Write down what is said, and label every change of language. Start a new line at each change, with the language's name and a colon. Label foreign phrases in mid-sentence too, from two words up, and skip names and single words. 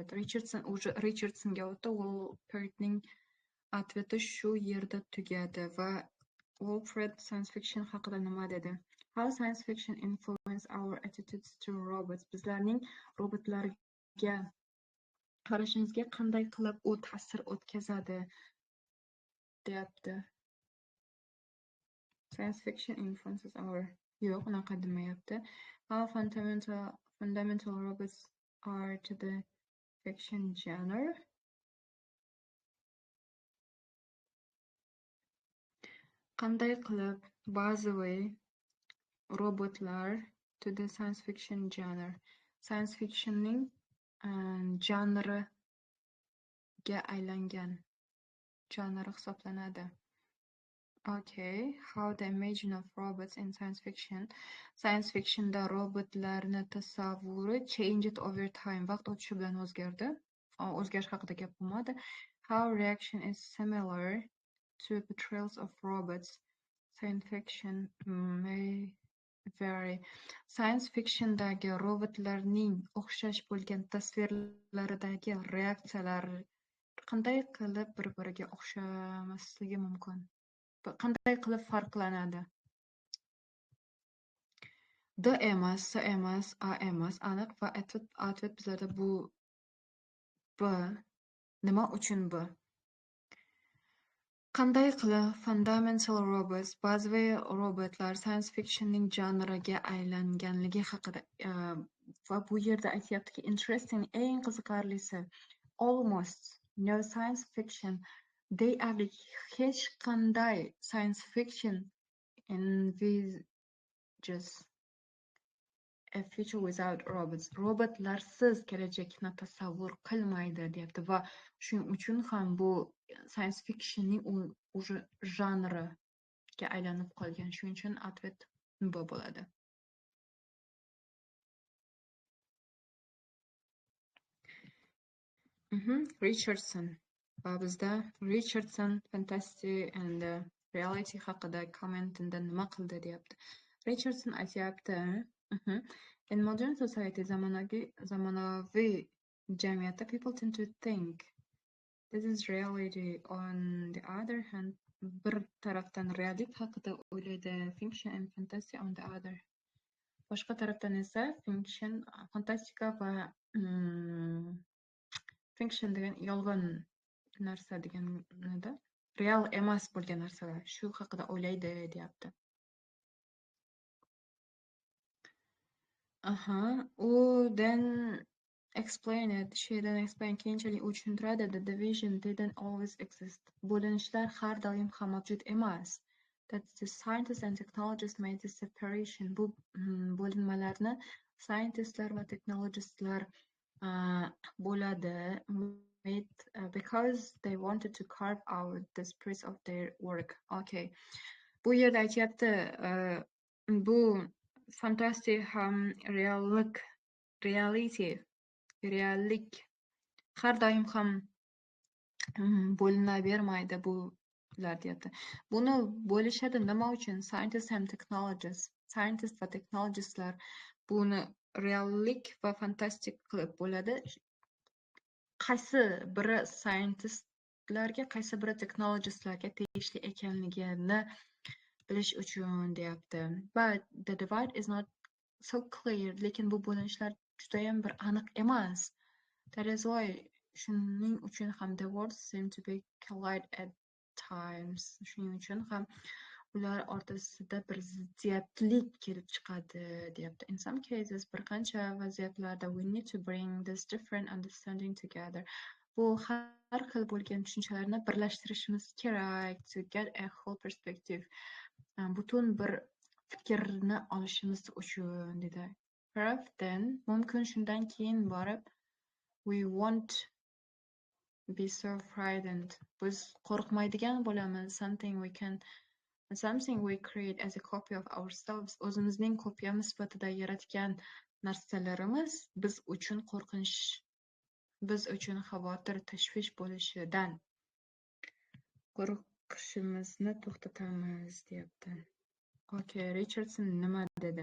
Uzbek: Richardsonga o'tdi. Wilfredning atveti shu yerda tugadi va Wilfred
English: science fiction
Uzbek: haqida nima dedi?
English: How science fiction influence our attitudes to robots?
Uzbek: Bizlarning robotlarga qarashimizga qanday qilib u ta'sir o'tkazadi deyapti.
English: Science fiction influences our...
Uzbek: Yo'q, unaqa demayapti.
English: How fundamental robots are to the fiction genre.
Uzbek: Qanday qilib ba'ziviy robotlar
English: to the science fiction genre.
Uzbek: Science fictionning janriga aylangan janr hisoblanadi.
English: Okay, how the imagine of robots in science fiction.
Uzbek: Science fictionda robotlarni tasavvuri
English: changed over time.
Uzbek: Vaqt o'tishi bilan o'zgardi. O'zgarish haqida gap bo'lmadi.
English: How reaction is similar to portrayals of robots. Science fiction may vary.
Uzbek: Science fictiondagi robotlarning o'xshash bo'lgan tasvirlaridagi reaksiyalar qanday qilib bir-biriga o'xshamasligi mumkin? Qanday qilib farqlanadi? D emas, S emas, A emas. Aniq va atvet bizlarda bu B. Nima uchun B? Qanday qilib
English: fundamental robots,
Uzbek: bazaviy robotlar science fictionning janriga aylanganligi haqida va bu yerda aytyaptiki, interesting, eng qiziqarlisi,
English: almost no science fiction,
Uzbek: deyarli hech qanday
English: science fiction envisages a future without robots.
Uzbek: Robotlarsiz kelajakni tasavvur qilmaydi deyapti va shuning uchun ham bu science fictionning уже janriga aylanib qolgan. Shuning uchun atvet B bo'ladi. Richardson. Va bizda Richardson
English: fantasy and reality
Uzbek: haqida kommentida nima qildi deyapti. Richardson aytyapti,
English: in modern society,
Uzbek: zamonaviy jamiyatda
English: people tend to think this is reality. On the other hand,
Uzbek: bir tarafdan reallik haqida o'ylaydi,
English: fiction and fantasy on the other.
Uzbek: Boshqa tarafdan esa fiction, fantastika va fiction degan yolg'on narsa deganida real emas bo'lgan narsalar shu haqida o'ylaydi deyapti.
English: U then explain it. She then explain
Uzbek: keyinchalik u tushuntiradi,
English: the division didn't always exist.
Uzbek: Bo'linishlar har doim ham mavjud emas.
English: That the scientists and technologists made this separation.
Uzbek: Bu bo'linmalarni scientistlar va technologistlar bo'ladi
English: because they wanted to carve out the spirit of their work. Okay.
Uzbek: Bu yerda aytyapti, bu fantastik ham reallik har doim ham bo'linavermaydi bular deyapti. Buni bo'lishadi nima uchun?
English: Scientist and technologists.
Uzbek: Scientist va technologistlar buni reallik va fantastik qilib bo'ladi. Qaysi biri scientistlarga, qaysi biri technologistlarga tegishli ekanligini bilish uchun deyapti.
English: But the divide is not so clear.
Uzbek: Lekin bu bo'linishlar judayam bir aniq emas.
English: That is why
Uzbek: shuning uchun ham
English: the words seem to be collide at times.
Uzbek: Shuning uchun ham ular o'rtasida bir ziddiyatlik kelib chiqadi deyapti.
English: In some cases,
Uzbek: bir qancha vaziyatlarda
English: we need to bring this different understanding together.
Uzbek: Bu har xil bo'lgan tushunchalarni birlashtirishimiz kerak
English: to get a whole perspective.
Uzbek: Butun bir fikrni olishimiz uchun dedi.
English: Then
Uzbek: mumkin shundan keyin borib
English: we won't be so frightened.
Uzbek: Biz qo'rqmaydigan bo'lamiz.
English: Something we create as a copy of ourselves.
Uzbek: O'zimizning kopiyamiz sifatida yaratgan narsalarimiz biz uchun qo'rqinch, biz uchun xavotir, tashvish bo'lishidan qo'rqishimizni to'xtatamiz deyapti. Okay, Richardson nima dedi?